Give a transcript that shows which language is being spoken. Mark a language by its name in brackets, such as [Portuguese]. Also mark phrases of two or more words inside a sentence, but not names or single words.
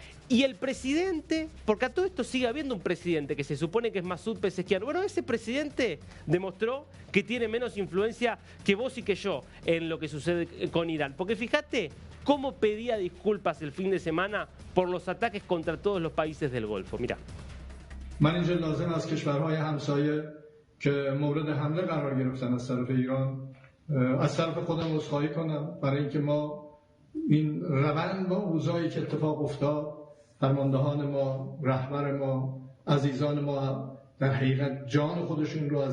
[Spanish] Y el presidente, porque a todo esto sigue habiendo un presidente que se supone que es Masoud Pezeshkian. Bueno, ese presidente demostró que tiene menos influencia que vos y que yo en lo que sucede con Irán. Porque fíjate cómo pedía disculpas el fin de semana por los ataques contra todos los países del Golfo. Mirá. [Persian] من اینجا لازم از کشورهای همسایه که مورد حمله قرار گرفتن از طرف ایران از طرف خودم عذرخواهی کنم برای اینکه ما این روند با اوضاعی که اتفاق افتاد فرماندهان ما رهبر ما عزیزان ما در حقیقت جان خودشون رو